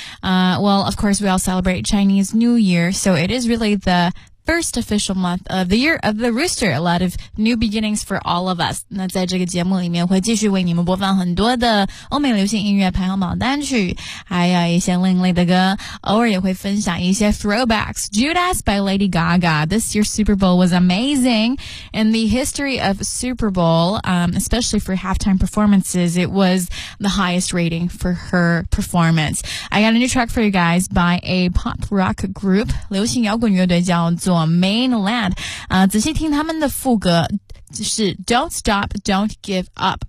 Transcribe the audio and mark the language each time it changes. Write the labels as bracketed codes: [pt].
[en] Well, of course, we all celebrate Chinese New Year, so it is really the first official month of the year of the rooster. A lot of new beginnings for all of us. [zh] 那在这个节目里面会继续为你们播放很多的欧美流行音乐排行榜单曲，还有一些另类的歌，偶尔也会分享一些 throwbacks. [en] Judas by Lady Gaga. This year's Super Bowl was amazing. In the history of Super Bowl, especially for halftime performances, it was the highest rating for her performance. I got a new track for you guys by a pop rock group. [zh] 流行摇滚乐队叫做 Mainland. 仔细听他们的副歌是 [en] Don't stop, don't give up.